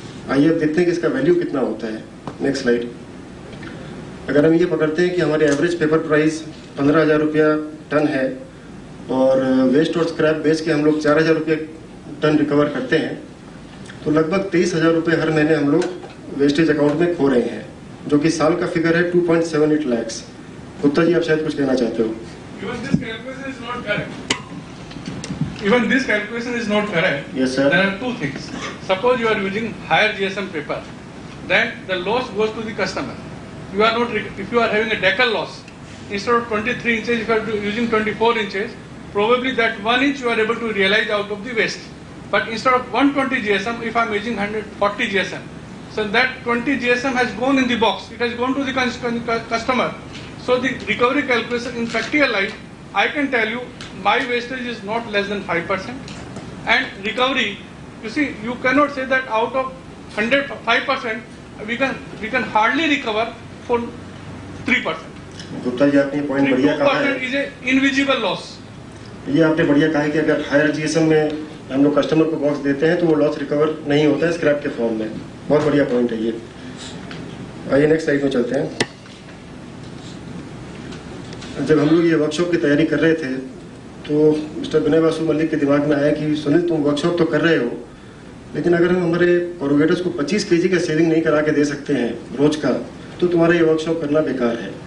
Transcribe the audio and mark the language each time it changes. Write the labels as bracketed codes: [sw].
[hi] आइए अब देखते हैं कि इसका वैल्यू कितना होता है। Next slide. अगर हम ये पकड़ते हैं कि हमारे एवरेज पेपर प्राइस 15,000 रुपया टन है और वेस्ट और स्क्रैप बेच के हम लोग 4,000 रुपये टन रिकवर करते हैं, तो लगभग 23,000 रुपये हर महीने हम लोग वेस्टेज अकाउंट में खो रहे हैं, जो कि साल का फिगर है 2.78 lakhs। गुप्ता जी, आप शायद कुछ कहना चाहते हो। [en] Even this calculation is not correct. Yes, sir. There are two things. Suppose you are using higher GSM paper, then the loss goes to the customer. You are not, if you are having a decal loss, instead of 23 inches, if you are using 24 inches, probably that 1 inch you are able to realize out of the waste. But instead of 120 GSM, if I am using 140 GSM, so that 20 GSM has gone in the box, it has gone to the customer. So the recovery calculation in practical life, I can tell you, my wastage is not less than 5%. And recovery, you see, you cannot say that out of 105%, we can hardly recover for 3%. [hi] Gupta ji, आपने point बढ़िया कहा है। [en] 2% is a invisible loss. [hi] ये आपने बढ़िया कहा है कि अगर हायर जीएसएम में हम लोग कस्टमर को बॉक्स देते हैं तो वो लॉस रिकवर नहीं होता है स्क्रैप के फॉर्म में। बहुत बढ़िया पॉइंट है ये। आइए नेक्स्ट स्लाइड में चलते हैं। जब हम लोग ये वर्कशॉप की तैयारी कर रहे थे तो मिस्टर विनय वासु मलिक के दिमाग में आया कि सुनील, तुम वर्कशॉप तो कर रहे हो, लेकिन अगर हम हमारे कोरोगेटर्स को 25 केजी का सेविंग नहीं करा के दे सकते हैं रोज का, तो तुम्हारा ये वर्कशॉप करना बेकार है।